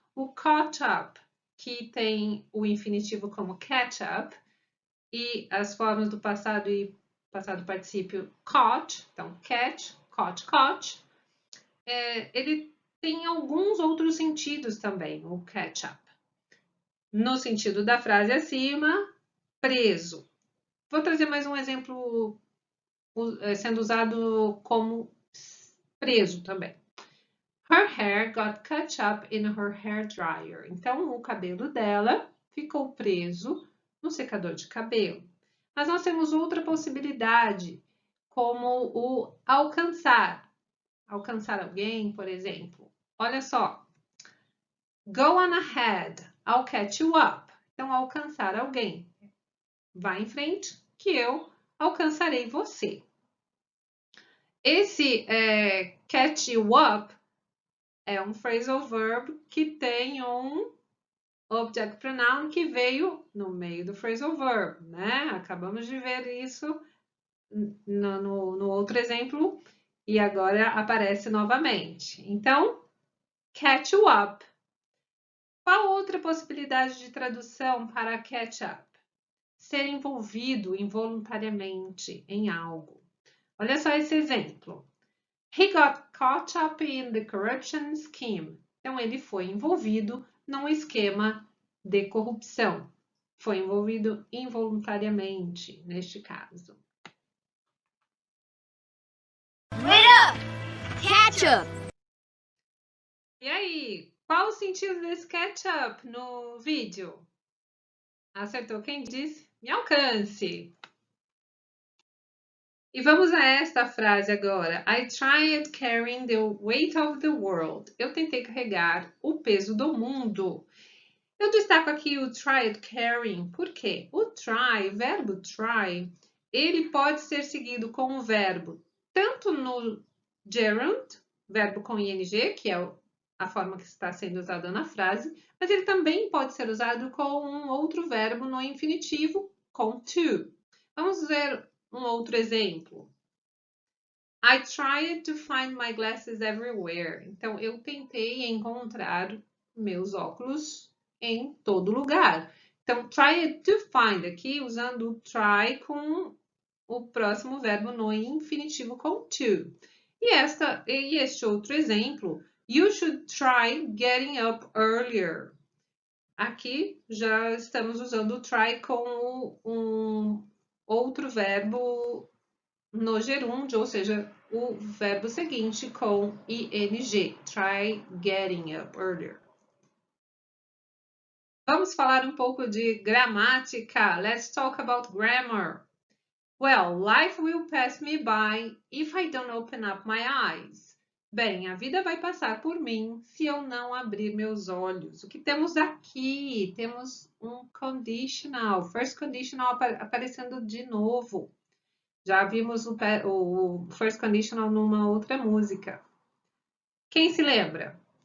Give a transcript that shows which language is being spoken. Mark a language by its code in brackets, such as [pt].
[pt] O caught up, que tem o infinitivo como catch up, e as formas do passado e passado particípio caught, então catch, caught, ele tem alguns outros sentidos também, o catch up. No sentido da frase acima, preso. Vou trazer mais um exemplo sendo usado como preso também. [en] Her hair got caught up in her hair dryer. [pt] Então, o cabelo dela ficou preso no secador de cabelo. Mas nós temos outra possibilidade, como o alcançar. Alcançar alguém, por exemplo. Olha só. [en] Go on ahead, I'll catch you up. [pt] Então, alcançar alguém. Vá em frente, que eu alcançarei você. Esse catch you up é um phrasal verb que tem um object pronoun que veio no meio do phrasal verb, né? Acabamos de ver isso no outro exemplo e agora aparece novamente. Então, catch you up. Qual outra possibilidade de tradução para catch up? Ser envolvido involuntariamente em algo. Olha só esse exemplo. [en] He got caught up in the corruption scheme. [pt] Então, ele foi envolvido num esquema de corrupção. Foi envolvido involuntariamente, neste caso. [en] Wait up! Catch up! [pt] E aí, qual o sentido desse catch up no vídeo? Acertou quem disse? Me alcance! E vamos a esta frase agora. [en] I tried carrying the weight of the world. [pt] Eu tentei carregar o peso do mundo. Eu destaco aqui o tried carrying, por quê? O try, o verbo try, ele pode ser seguido com o verbo tanto no gerund, verbo com ing, que é a forma que está sendo usada na frase, mas ele também pode ser usado com um outro verbo no infinitivo, com to. Vamos ver um outro exemplo. [en] I tried to find my glasses everywhere. [pt] Então, eu tentei encontrar meus óculos em todo lugar. Então, try to find aqui, usando o try com o próximo verbo no infinitivo com to. E este outro exemplo, [en] you should try getting up earlier. [pt] Aqui já estamos usando o try com um outro verbo no gerúndio, ou seja, o verbo seguinte com ing. [en] Try getting up earlier. [pt] Vamos falar um pouco de gramática. [en] Let's talk about grammar. Well, life will pass me by if I don't open up my eyes. [pt] Bem, a vida vai passar por mim se eu não abrir meus olhos. O que temos aqui? Temos um conditional, first conditional aparecendo de novo. Já vimos o first conditional numa outra música. Quem se lembra?